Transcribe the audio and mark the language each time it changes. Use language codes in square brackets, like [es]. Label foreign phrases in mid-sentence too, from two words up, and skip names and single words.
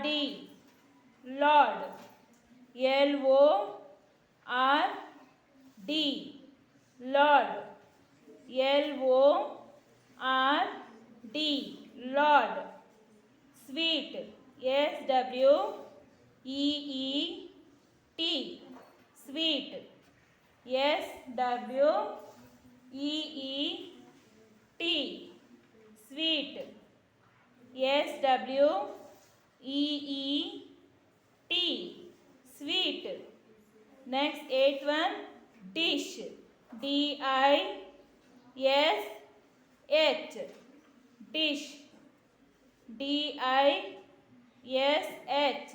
[en] Lord. L-O-R-D. Lord. L-O-R-D. Lord. Sweet. S-W-E-E-T. Sweet. S-W-E-E-T. Sweet. S-W-E-E-T. Sweet. Next, eighth one, dish. D-I-S-H. Dish. D-I-S-H.